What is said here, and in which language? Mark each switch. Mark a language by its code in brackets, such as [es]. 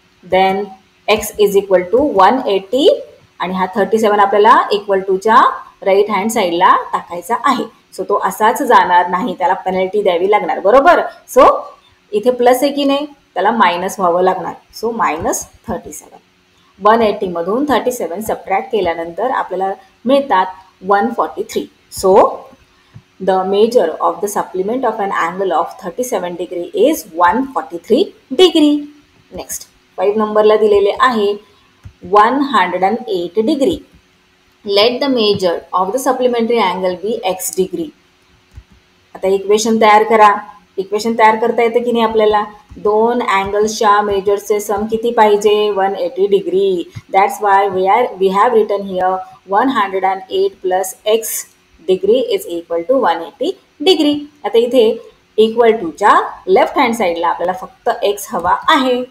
[en] then x is equal to 180 [mr] आणि हा 37 आपल्याला इक्वल टूच्या राईट हँड साईडला टाकायचा आहे. सो तो असाच जाणार नाही, त्याला पेनल्टी द्यावी लागणार. बरोबर. सो इथे प्लस आहे की नाही, त्याला मायनस व्हावं लागणार. सो -37. 180 मधून 37 सबट्रॅक्ट केल्यानंतर आपल्याला मिळतात 143. [en] So the measure of the supplement of an angle of 37 degree is 143 degree. [mr] Next 5 नंबरला दिलेले आहे 108 degree. [en] Let the measure of the supplementary angle be x degree. [mr] आता इक्वेशन तयार करा. इक्वेशन तयार करता येतं की नाही आपल्याला. दोन अँगल्सच्या मेजरचे सम किती पाहिजे, 180 degree. [en] That's why we have written here 108 plus x degree is equal to 180 degree. [mr] आता इथे इक्वल टूच्या लेफ्ट हँड साईडला आपल्याला फक्त x हवा आहे.